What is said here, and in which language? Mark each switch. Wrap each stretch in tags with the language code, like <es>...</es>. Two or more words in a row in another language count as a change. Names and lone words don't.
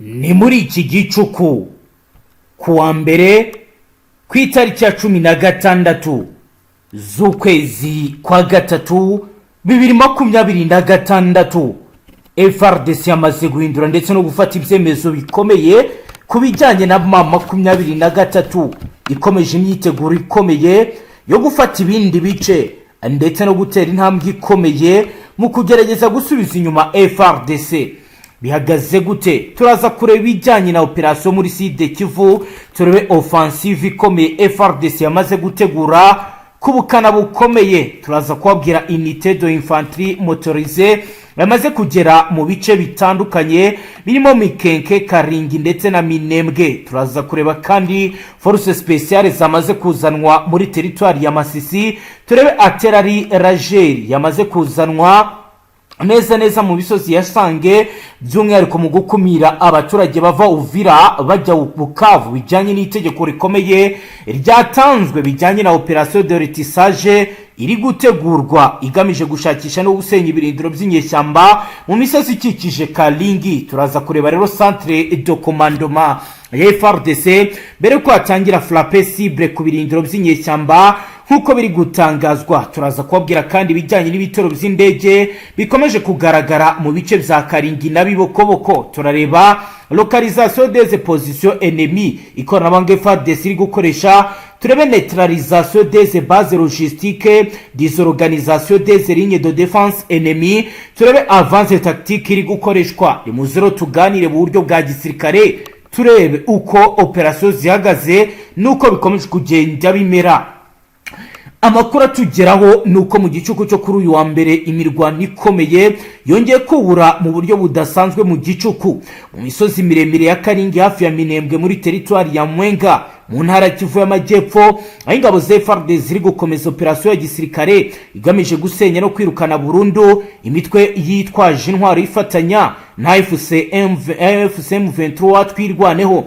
<rw>ni muri iki gicuku kuwa mbere ku itariki ya 16 z'ukwezi kwa gatatu 2026 FARDC yamaze guhindura ndetse no gufata ibyemezo bikomeye ku bijyanye na M23 ikomeje imyiteguro ikomeye yo gufata ibindi bice ndetse no gutera intambwe ikomeye mu kugerageza gusubiza inyuma FARDC. Bihagaze gute? Turaza kureba ibijyanye na operation muri Sud Kivu, turebe offensive ikomeye FARDC yamaze gutegura ku bukana bukomeye. Turaza kubabwira</rw> <fr>unité de infanterie motorisée</fr> <rw>yamaze kugera mu bice bitandukanye birimo Mikenke, Karingi ndetse na Minembwe. Turaza kureba kandi</rw> <fr>force spéciale</fr> <rw>zamaze kuzanwa muri territoire ya Masisi, turebe artillerie Rageri yamaze kuzanwa neza mu bisozi ya Sange, by'umwihariko mu gukumira abaturage bava Uvira bajya Bukavu bijyanye n'itegeko rikomeye ryatanzwe bijyanye na</rw> <fr>operation de retissage</fr> <rw>iri gutegurwa igamije gushakisha no gusenya ibirindiro by'inyeshyamba mu misozi ikikije Kalingi. Turaza kureba rero</rw> <fr>centre de commandement</fr> <rw>ya FARDC mbere ko atangira</rw> <fr>frappe cible</fr> <rw>ku birindiro by'inyeshyamba nkuko biri gutangazwa. Turaza kubabwira kandi bijyanye n'ibitero by'indege bikomeje kugaragara mu bice bya Karingi na Bibokoboko. Turareba</rw> <fr>localisation des positions ennemies</fr> <rw>ikoranabuhanga FARDC iri gukoresha, turebe</rw> <fr>neutralisation des bases logistiques, désorganisation des lignes de défense ennemies,</fr> <rw>turebe</rw> <fr>avance tactique</fr> <rw>iri gukoreshwa. Imuzero tuganire mu buryo bwa gisirikare, turebe uko operation zihagaze nuko bikomeje kugenda bimera. Amakuru atugeraho nuko mu gicuku cyo kuri uyu wa mbere imirwano ikomeye yongeye kubura mu buryo budasanzwe mu gicuku mu misozi miremire ya Karingi hafi ya Minembwe muri territoire ya Mwenga mu ntara Kivu y'Amajyepfo, aho ingabo za FARDC ziri gukomeza operation ya gisirikare igamije gusenya no kwirukana burundu imitwe yitwaje intwaro ifatanya na FCM23 twirwaneho.</rw>